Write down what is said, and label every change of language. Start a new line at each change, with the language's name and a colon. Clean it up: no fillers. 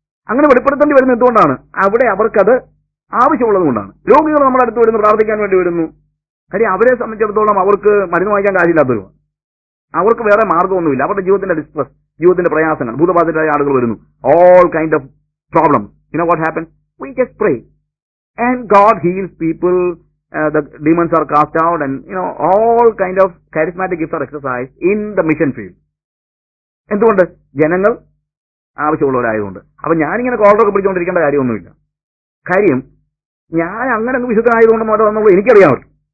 Malayalam: അങ്ങനെ വെളിപ്പെടുത്തേണ്ടി വരുന്നത് എന്തുകൊണ്ടാണ്? അവിടെ അവർക്കത് ആവശ്യമുള്ളത് കൊണ്ടാണ്. രോഗികൾ നമ്മുടെ അടുത്ത് വരുന്നു, പ്രാർത്ഥിക്കാൻ വേണ്ടി വരുന്നു. കാര്യം അവരെ സംബന്ധിച്ചിടത്തോളം അവർക്ക് മരുന്ന് വാങ്ങിക്കാൻ കാര്യമില്ലാത്തവരുമാണ്. അവർക്ക് വേറെ മാർഗ്ഗമൊന്നുമില്ല. അവരുടെ ജീവിതത്തിന്റെ ഡിസ്ട്രസ്, ജീവിതത്തിന്റെ പ്രയാസങ്ങൾ, ഭൂതബാധിതരായ ആളുകൾ വരുന്നു.
English: All kind of problems. what happens? We just pray and God heals people. The demons are cast out, and all kind of charismatic gifts are exercised in the mission field.
Malayalam: എന്തുകൊണ്ട്? ജനങ്ങൾ ആവശ്യമുള്ളവരായതുകൊണ്ട്. അപ്പൊ ഞാനിങ്ങനെ കോളറൊക്കെ പിടിച്ചുകൊണ്ടിരിക്കേണ്ട കാര്യമൊന്നുമില്ല. കാര്യം ഞാൻ അങ്ങനെ വിശുദ്ധനായതുകൊണ്ടെന്ന് പറയുന്നത് എനിക്കറിയാമല്ലോ.